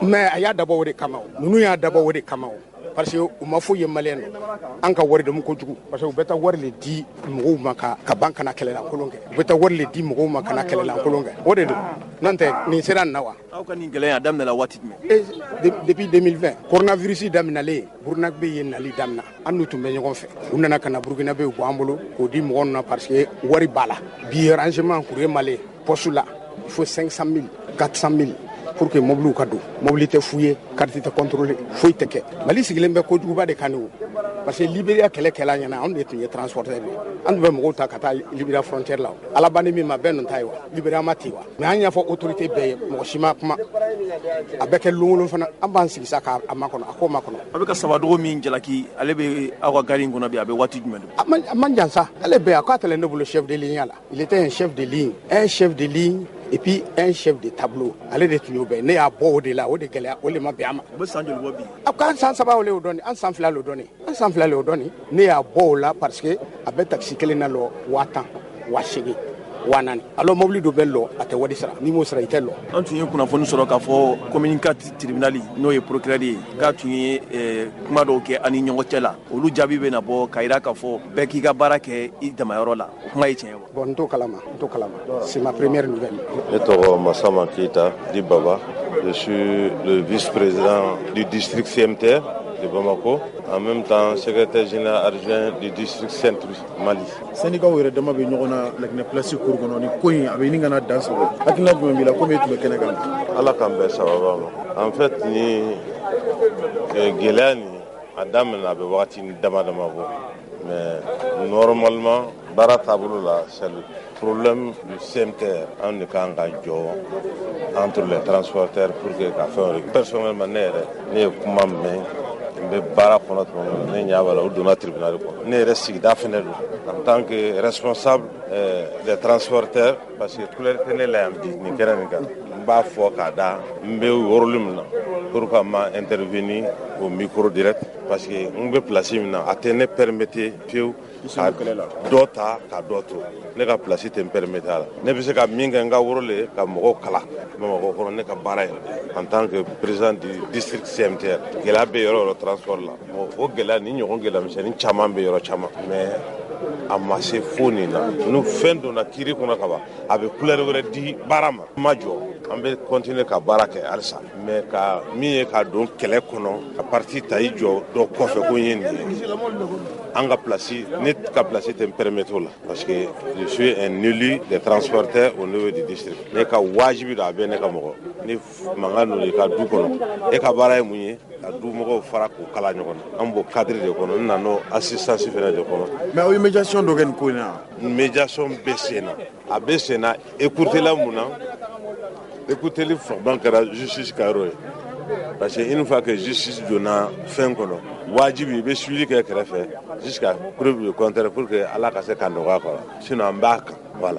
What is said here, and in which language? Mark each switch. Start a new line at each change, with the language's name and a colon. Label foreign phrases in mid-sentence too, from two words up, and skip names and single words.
Bambara: mais a y'a dabɔ o de kama o ninnu y'a dabɔ o de kama o
French: parce que
Bambara: u ma foyi ye maliyɛn an ka wari dɛmu kojugu
French: parce que
Bambara: u bɛ taa wari le di mɔgɔw ma ka ban kana kɛlɛlankolon kɛ u bɛ taa wari le di mɔgɔw ma kana kɛlɛlankolon kɛ o de don n'o tɛ nin sera nin na wa. aw ka nin gɛlɛya a daminɛla waati jumɛn. depuis 2020 coronavirus daminɛlen burukinabe ye nali damina an n'u tun bɛ ɲɔgɔn fɛ u nana ka na burukinabe bɔ an bolo k'o di mɔgɔw na
French: parce que
Bambara: wari b'a la bi
French: rangement courrier malien poste
Bambara: la
French: il faut 500 000 400 000 pour que
Bambara: mobile ka don mobile tɛ fouillé carte tɛ contrôlé foyi tɛ kɛ mali sigilen bɛ kojuguba de kan o
French: parce que
Bambara: Libéria kɛlɛ ɲɛna anw de tun ye transporteur de an tun bɛ mɔgɔw ta ka taa Libéria frontière la alabani min ma bɛɛ ninnu ta ye wa Libéria ma ten wa mais an y'a fɔ autorité bɛɛ ye mɔgɔ si ma kuma a bɛ kɛ lonkolon fana an b'an sigi sa k'a makɔnɔ a k'o makɔnɔ. a bɛ ka sabadogo min jalaki ale bɛ aw ka gari in kɔnɔ bi a bɛ waati jumɛn don. a man jan sa ale bɛɛ a k'a tɛlɛ ne bolo
French: chef de ligne
Bambara: la
French: il était un chef de ligne et puis un chef de tableau
Bambara: ale de tun y'o bɛɛ ne y'a bɔ o de la o de gɛlɛya o de ma bɛn a ma. o bɛ san joli bɔ bi. a ko an san 3 le y'o dɔɔni an san 2 le y'o dɔɔni ne y'a bɔ o la
French: parce que
Bambara: a bɛ taxi kelen na lɔ 1000 800 1000 alors mobile dɔ bɛ lɔ a tɛ wari sara n'i m'o sara i tɛ lɔ. an tun ye kunnafoni sɔrɔ k'a fɔ commune 4 tribunal n'o ye procureur ye k'a tun ye kuma dɔw kɛ ani ɲɔgɔn cɛ la olu jaabi bɛ na bɔ k'a jira k'a fɔ bɛɛ k'i ka baara kɛ i damayɔrɔ la o kuma ye tiɲɛ ye wa. bon n t'o kalama
French: c'est ma première nouvelle.
Bambara: ne tɔgɔ
French: Masama Keita di Baba je suis le vice-président du district CMTR de Bamako, en même temps secrétaire général adjoint du district centre Mali.
Bambara: Syndicat yɛrɛ dama bɛ ɲɔgɔn na Laginɛ
French: place cour
Bambara: kɔnɔ ni ko in a bɛ ɲini ka na dan sɔrɔ hakilina jumɛn b'i la komi e tun bɛ kɛnɛ kan. Ala k'an bɛɛ sababa ma
French: en fait
Bambara: ni gɛlɛya nin a daminɛ a bɛ wagati dama dama bɔ
French: mais normalement
Bambara: baara taabolo la
French: c'est le problème du CMTR
Bambara: an de kan ka jɔ
French: entre les transporteurs pour que
Bambara: ka fɛn wɛrɛ personnellement ne yɛrɛ ne ye kuma mɛn n bɛ baara kɔnɔ tuma min na ne ɲɛ b'a la o donna tribunal kɔnɔ ne yɛrɛ sigida fɛnɛ don
French: en tant que responsable des transporteurs parce que
Bambara: couleur tɛ ne la yan bi nin kɛra nin kan n b'a fɔ k'a da n bɛ yɔrɔli min na
French: pour que ma intervenir au micro direct parce que
Bambara: n bɛ place min na a tɛ ne permettre fiyewu ka dɔ ta ka dɔ to ne ka place tɛ n permettre a la ne bɛ se ka min kɛ n ka woro le ka mɔgɔw kala Bamakɔ kɔnɔ ne ka baara ye
French: en tant que président du district CMTR
Bambara: gɛlɛya bɛ yɔrɔ o yɔrɔ transport la o gɛlɛya ni ɲɔgɔn gɛlɛya misɛnnin caman bɛ yɔrɔ caman mais a ma se fo nin na ni fɛn donna kiiri kɔnɔ ka ban a bɛ couleur wɛrɛ di baara ma ma jɔ an bɛ continuer ka baara kɛ halisa mais ka min ye ka don kɛlɛ kɔnɔ ka parti ta i jɔ dɔ kɔfɛ ko n ye nin ye an ka place ne ka place tɛ n permettre o la
French: parce que je suis un élu des transporteurs au niveau du district
Bambara: ne ka wajibi don a bɛ ne ka mɔgɔ ni mankan donna i ka du kɔnɔ e ka baara ye mun ye ka du mɔgɔw fara k'u kala ɲɔgɔn na an b'o cadre de kɔnɔ n nan'o assistance fɛnɛ de kɔnɔ. mais aw ye médiation dɔ kɛ nin ko in na. médiation bɛ sen na a bɛ sen na écoutela mun na écouteli fɔban kɛra justice ka yɔrɔ ye
French: parce que une fois que justice
Bambara: donna fɛn kɔnɔ wajibi i bɛ suivi kɛ kɛrɛfɛ
French: jusqu'à preuve du contraire pour que
Bambara: ala ka se ka nɔgɔya kɔrɔ sinon an b'a kan voilà.